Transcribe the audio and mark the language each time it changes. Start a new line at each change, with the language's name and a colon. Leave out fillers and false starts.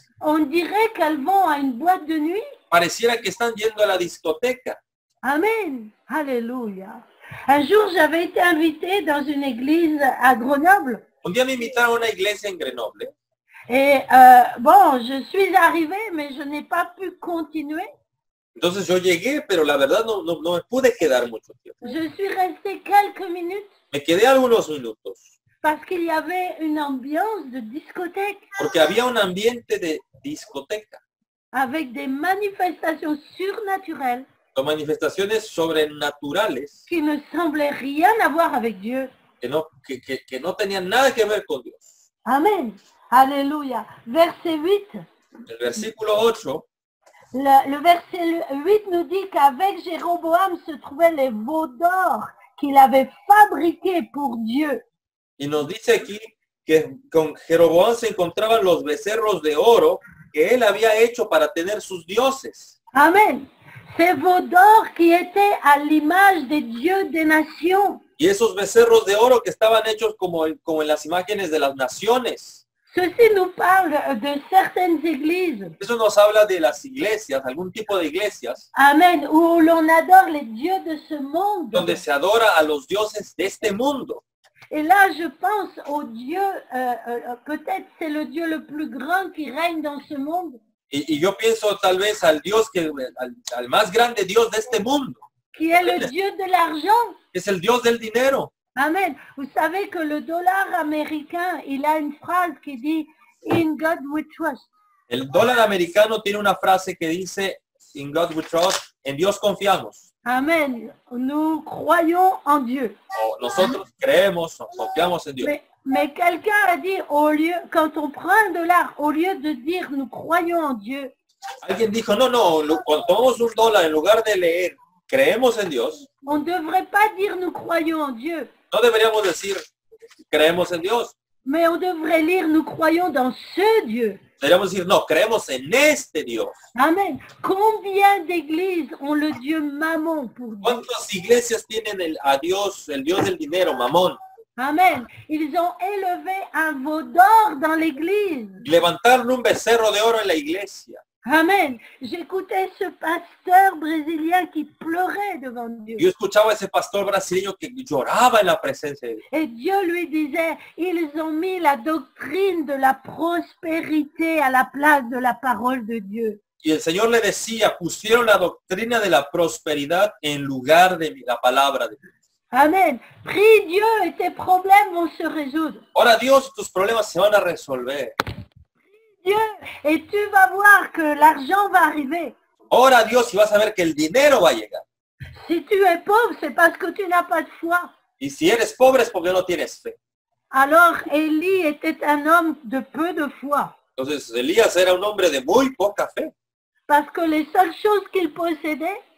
French: On dirait qu'elles vont à une boîte de nuit.
Spanish: Pareciera que están yendo a la discoteca.
French: Amen. Alléluia. Un jour, j'avais été invitée dans une église à Grenoble.
Spanish: Un día me invitaron a una iglesia en Grenoble.
French: Et bon, je suis arrivée, mais je n'ai pas pu continuer.
Spanish: Entonces yo llegué, pero la verdad no me pude quedar mucho tiempo.
French: Je suis restée quelques minutes
Spanish: Me quedé algunos minutos,
French: parce qu'il y avait une ambiance de discothèque
Spanish: porque había un ambiente de discoteca,
French: avec des manifestations surnaturelles
Spanish: con manifestaciones sobrenaturales
French: qui ne semblaient rien avoir avec Dieu.
Spanish: que no tenían nada que ver con Dios.
French: Amen. Alléluia. Verset 8.
Spanish: El versículo 8
French: Le verset 8 nous dit qu'avec Jéroboam se trouvaient les veaux d'or qu'il avait fabriqués pour Dieu.
Spanish: y nos dice aquí que con Jeroboam se encontraban los becerros de oro que él había hecho para tener sus dioses. Amen.
French: Ces veaux d'or qui étaient à l'image des dieux des nations.
Spanish: Y esos becerros de oro que estaban hechos como en las imágenes de las naciones.
French: Ceci nous parle de certaines églises.
Spanish: Eso nos habla de las iglesias, algún tipo de iglesias, Amen.
French: Où l'on adore les dieux de ce monde.
Spanish: donde se adora a los dioses de este mundo.
French: Et là, je pense au Dieu, peut-être c'est le Dieu le plus grand qui règne dans ce monde,
Spanish: Y yo pienso tal vez al Dios al más grande Dios de este mundo,
French: qui est le Dieu de l'argent.
Spanish: que es el Dios del dinero. Amen.
French: Vous savez que le dollar américain, il a une phrase qui dit «
English: In God we trust ».
Spanish: El dólar americano tiene una frase que dice,
English: in God we trust,
Spanish: en Dios confiamos.
French: Amen. Nous croyons en Dieu.
Spanish: O nosotros creemos o confiamos en Dios.
French: Mais quelqu'un a dit, au lieu, quand on prend un dollar, au lieu de dire nous croyons en Dieu,
Spanish: Alguien dijo, no, cuando tomamos un dólar, en lugar de leer, creemos en Dios,
French: on ne devrait pas dire nous croyons en Dieu,
Spanish: no deberíamos decir, creemos en Dios.
French: mais on devrait lire nous croyons dans ce Dieu.
Spanish: Deberíamos decir, no, creemos en este Dios. Amen.
French: Combien d'églises ont le Dieu Mammon pour Dieu?
Spanish: ¿Cuántas iglesias tienen a Dios, el Dios del dinero, Mamón? Amen.
French: Ils ont élevé un veau d'or dans l'église.
Spanish: Levantaron un becerro de oro en la iglesia. Amen.
French: J'écoutais ce pasteur brésilien qui pleurait devant Dieu.
Spanish: Yo escuchaba a ese pastor brasileño que lloraba en la presencia de Dios.
French: Et Dieu lui disait, ils ont mis la doctrine de la prospérité à la place de la parole de Dieu.
Spanish: Y el Señor le decía, pusieron la doctrina de la prosperidad en lugar de la palabra de Dios. Amen.
French: Prie Dieu et tes problèmes vont se résoudre.
Spanish: Ahora Dios, tus problemas se van a resolver.
French: Dieu, et tu vas voir que l'argent va arriver.
Spanish: Ora a Dios y vas a ver que el dinero va a llegar.
French: Si tu es pauvre, c'est parce que tu n'as pas de foi.
Spanish: Y si eres pobre es porque no tienes fe.
French: Alors, Élie était un homme de peu de foi.
Spanish: Entonces Elías era un hombre de muy poca fe.
French: Parce que les seules choses qu'il possédait,